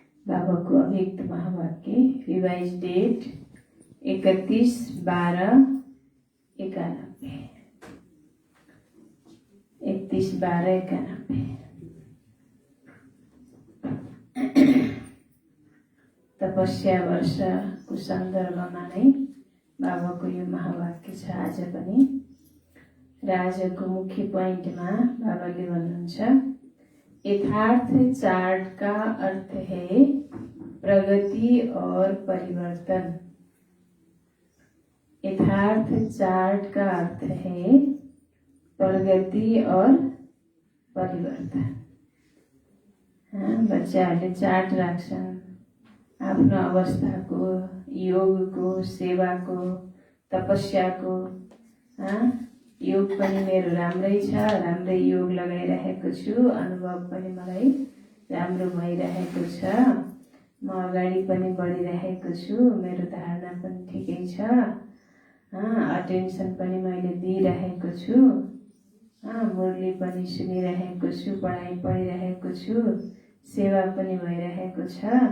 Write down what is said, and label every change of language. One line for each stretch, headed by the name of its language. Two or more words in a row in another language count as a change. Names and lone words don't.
Nepali: बाबाको अव्यक्त महावाक्य
English: revise date
Nepali: 31/12/91 31/12/91 तपस्या वर्षको सन्दर्भमा नै बाबाको यो महावाक्य छ। आज पनि र आजको मुख्य पोइन्टमा बाबाले भन्नुहुन्छ,
Hindi: यथार्थ चार्ट का अर्थ है प्रगति और परिवर्तन। यथार्थ चार्ट का अर्थ है प्रगति और परिवर्तन।
Nepali: बच्चाहरूले चार्ट राख्छन् आफ्नो अवस्थाको, योगको, सेवाको, तपस्याको। योग पनि मेरो राम्रै छ, राम्रै योग लगाइरहेको छु, अनुभव पनि मलाई राम्रो भइरहेको छ, म अगाडि पनि बढिरहेको छु, मेरो धारणा पनि ठिकै छ, अटेन्सन पनि मैले दिइरहेको छु, मुरली पनि सुनिरहेको छु, पढाइ पढिरहेको छु, सेवा पनि भइरहेको छ।